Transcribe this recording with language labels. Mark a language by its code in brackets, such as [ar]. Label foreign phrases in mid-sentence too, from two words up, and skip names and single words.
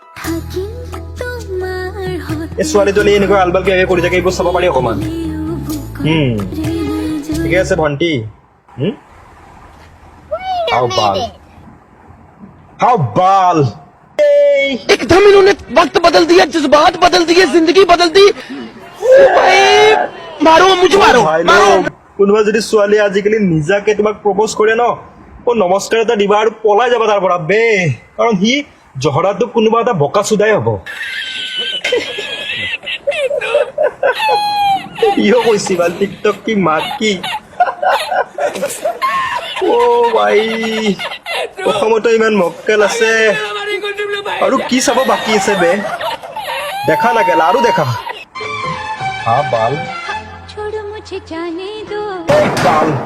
[as] এই ছোৱালীজনী এনেকুৱা আলবাল কিবা কৰি থাকে এইবোৰ চাব পাৰি অকণমান ঠিকে আছে ভণ্টি হাও বাল [hi] एकदम इन्होंने वक्त बदल दिया जज्बात बदल दिए जिंदगी बदल दी भाई मारो मुझे मारो [as] কোনোবা যদি ছোৱালী আজিকালি নিজাকে তোমাক প্ৰপ'জ কৰে ন নমস্কাৰ এটা দিবা আৰু পলাই যাবা তাৰ পৰা বে কাৰণ সি জহৰাটো কোনোবা এটা বকা চুদাই হ'ব ইও কৈছি ভাল টিকটক কি মাত কি ও ভাই অসমতো ইমান মক্কেল আছে আৰু কি চাব বাকী আছে বে দেখা না গেলা আৰু দেখা হা বাল বাল